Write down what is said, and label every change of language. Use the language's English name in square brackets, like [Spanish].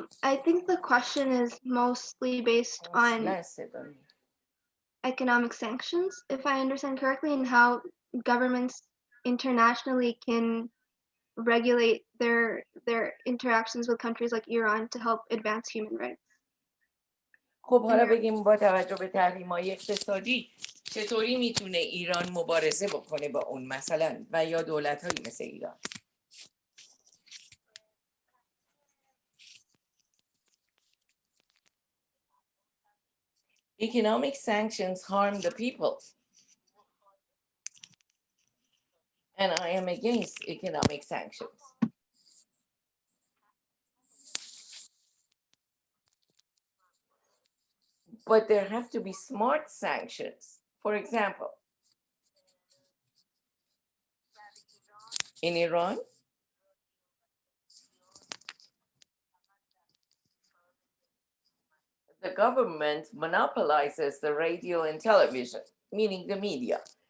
[English] I think the question is mostly based on economic sanctions, if I understand correctly, and how governments internationally can regulate their interactions with countries like Iran to help advance human rights. [Persian] خب حالا بگیم با توجه به تحریم‌های اقتصادی چطوری میتونه ایران مبارزه بکنه با اون مثلا و یا دولت‌هایی مثل ایران؟ [English] Economic sanctions harm the people. And I am against economic sanctions. But there have to be smart sanctions. For example, in Iran, the government monopolizes the radio and television, meaning the media.